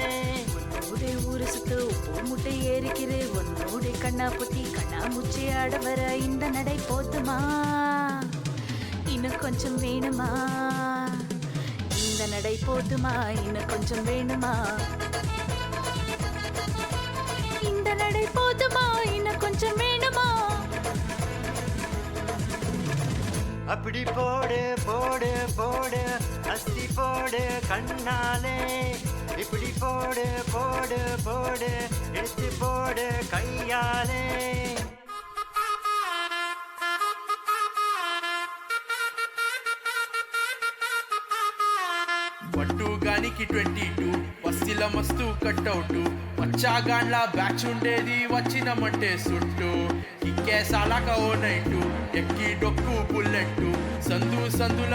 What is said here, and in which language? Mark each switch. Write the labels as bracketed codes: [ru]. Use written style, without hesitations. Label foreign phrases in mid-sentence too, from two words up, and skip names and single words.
[ta] உன்னோட ஊரு சுத்து உப்பு முட்டை ஏறிக்கிறு உன்னோட கண்ணா புத்தி கண்ணா முச்சி ஆட வர இந்த நடை போதுமா இன்னும் கொஞ்சம் வேணுமா இந்த நடை போதுமா இன்னும் கொஞ்சம் வேணுமா இந்த நடை போதுமா இன்னும் கொஞ்சம் வேணுமா. அப்படி போடு போடு போடு அஸ்தி போடு கண்ணாலே இப்படி போடு போடு போடு எடுத்து போடு கையாலே [te] పట్టుగానికి 22 వస్తిల మస్తు కట్అవుట్ వచ్చాగాండ్లా బ్యాచ్ ఉండేది వచ్చినమంటే సుట్టు కిక్కేసాలాక ఓ నైటు ఎక్కి డొక్కు బుల్లెట్టు సందు సందుల